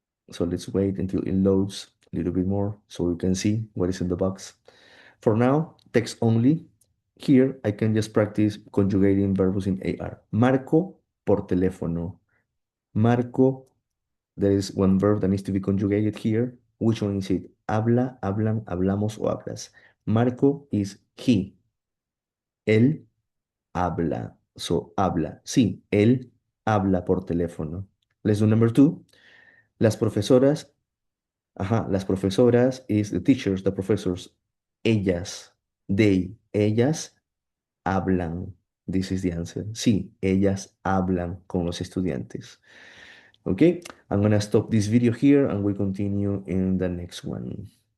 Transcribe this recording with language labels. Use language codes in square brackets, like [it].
[en] So let's wait until it loads a little bit more so we can see what is in the box. For now, text only. Here, I can just practice conjugating verbs in AR. Marco por teléfono. Marco, there is one verb that needs to be conjugated here. Which one is it? [es] Habla, hablan, hablamos, o hablas. Marco is he. Él habla. So, habla. Sí, él habla por teléfono. Let's do number two. Las profesoras. [en] Ajá, las profesoras is the teachers, the professors. Ellas, they, ellas hablan. This is the answer. [es] Sí, ellas hablan con los estudiantes. [en] Okay, I'm gonna stop this video here and we'll continue in the next one.